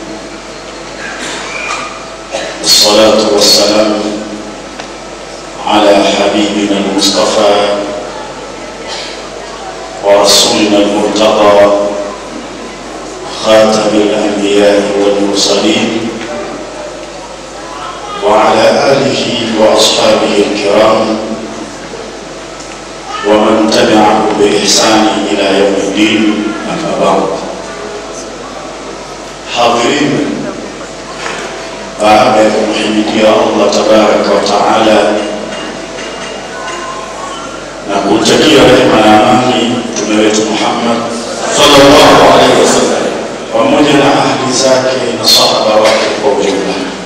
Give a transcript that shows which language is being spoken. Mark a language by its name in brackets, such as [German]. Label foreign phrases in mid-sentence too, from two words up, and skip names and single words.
[Arabic] الصلاة والسلام على حبيبنا المصطفى ورسولنا المرتضى خاتم الأنبياء والمرسلين وعلى آله وأصحابه الكرام ومن تبعه بإحسان إلى يوم الدين. أما بعد، حاضرين، [Swahili] baada ya kumhimidia Allah [Arabic] تبارك وتعالى [Swahili] na kumtakia rehema na amani mtume wetu Muhammad [Arabic] صلى الله عليه وسلم [Swahili] pamoja na ahli zake na sahaba wake kwa ujumla,